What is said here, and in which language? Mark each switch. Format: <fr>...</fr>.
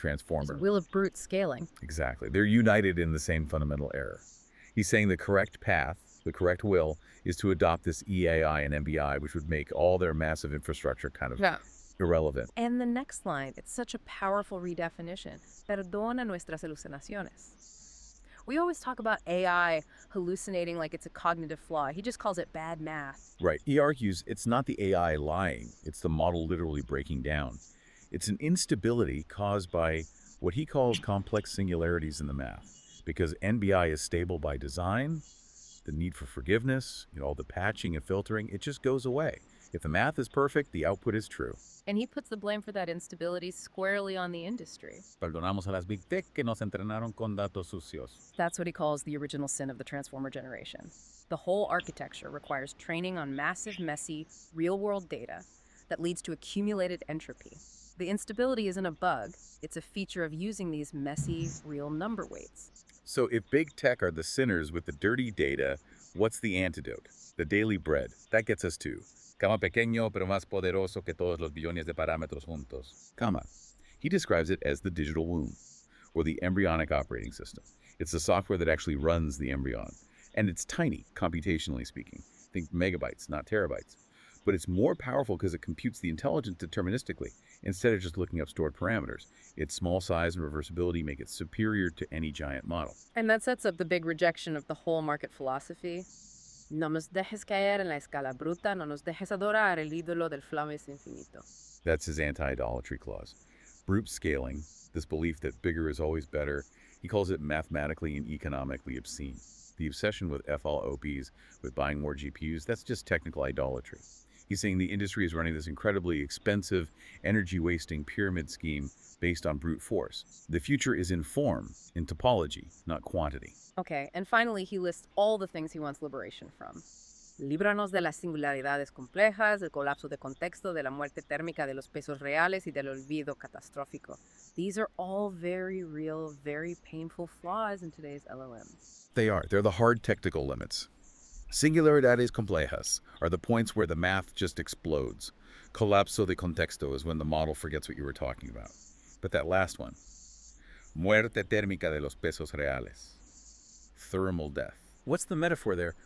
<en>transformer. will of brute scaling. Exactly. They're united in the same fundamental error. He's saying the correct path, the correct will, is to adopt this EAI and MBI, which would make all their massive infrastructure kind of Yeah. irrelevant. And the next line, it's such a powerful redefinition.</en> <es>Perdona nuestras alucinaciones.</es> <en>We always talk about AI hallucinating like it's a cognitive flaw. He just calls it bad math. Right. He argues it's not the AI lying, it's the model literally breaking down. It's an instability caused by what he calls complex singularities in the math. Because NBI is stable by design, the need for forgiveness, all the patching and filtering, it just goes away. If the math is perfect, the output is true. And he puts the blame for that instability squarely on the industry.</en> <es>Perdonamos a las Big Tech que nos entrenaron con datos sucios.</es> <en>That's what he calls the original sin of the transformer generation. The whole architecture requires training on massive, messy, real-world data that leads to accumulated entropy. The instability isn't a bug, it's a feature of using these messy, real number weights. So if Big Tech are the sinners with the dirty data, what's the antidote? The daily bread. That gets us to Gamma</en> <es>pequeño pero más poderoso que todos los billones de parámetros juntos.</es> <en>Gamma. He describes it as the digital womb, or the embryonic operating system. It's the software that actually runs the embryon. And it's tiny, computationally speaking. Think megabytes, not terabytes. But it's more powerful because it computes the intelligence deterministically, instead of just looking up stored parameters. Its small size and reversibility make it superior to any giant model. And that sets up the big rejection of the whole market philosophy.</en> <es>No nos dejes caer en la escala bruta, no nos dejes adorar el ídolo del flames infinito.</es> <en>That's his anti-idolatry clause. Brute scaling, this belief that bigger is always better, he calls it mathematically and economically obscene. The obsession with FLOPs, with buying more GPUs, that's just technical idolatry. He's saying the industry is running this incredibly expensive, energy-wasting pyramid scheme based on brute force. The future is in form, in topology, not quantity. Okay, and finally he lists all the things he wants liberation from.</en> <es>Líbranos de las singularidades complejas, del colapso de contexto, de la muerte térmica de los pesos reales y del olvido catastrófico.</es> <en>These are all very real, very painful flaws in today's LLMs. They are. They're the hard technical limits.</en> <es>Singularidades complejas</es> <en>are the points where the math just explodes.</en> <es>Colapso de contexto</es> <en>is when the model forgets what you were talking about. But that last one,</en> <es>muerte térmica de los pesos reales,</es> <en>thermal death. What's the metaphor there?</en>